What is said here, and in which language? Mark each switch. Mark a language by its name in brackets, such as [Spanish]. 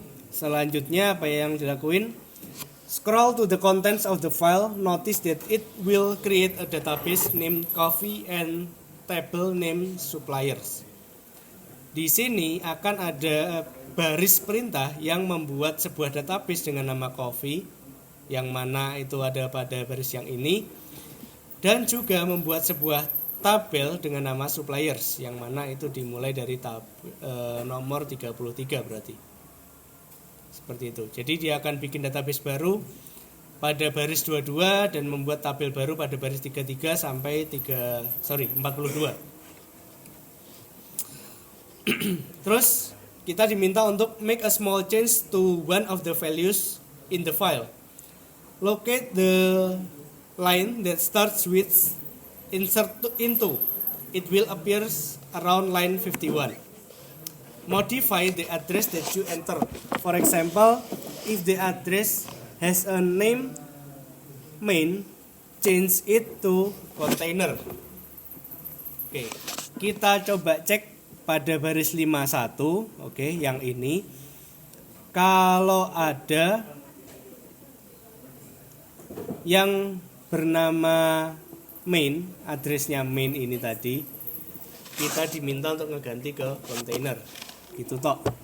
[Indonesian] Selanjutnya apa yang dilakuin? [English] Scroll to the contents of the file. Notice that it will create a database named coffee and table name suppliers. [Indonesian] Di sini akan ada baris perintah yang membuat sebuah database dengan nama coffee, yang mana itu ada pada baris yang ini, dan juga membuat sebuah tabel dengan nama suppliers, yang mana itu dimulai dari nomor 33 berarti. Seperti itu. Jadi dia akan bikin database baru pada baris 22 dan membuat tabel baru pada baris 33 sampai 42. Terus kita diminta untuk [English] make a small change to one of the values in the file. Locate the line that starts with insert into. It will appear around line 51. Modify the address that you enter. For example, if the address has a name main, change it to container. [Indonesian] Oke, kita coba cek pada baris 51, oke, yang ini. Kalau ada yang bernama main, addressnya main ini tadi, kita diminta untuk ngeganti ke container. Gitu toh.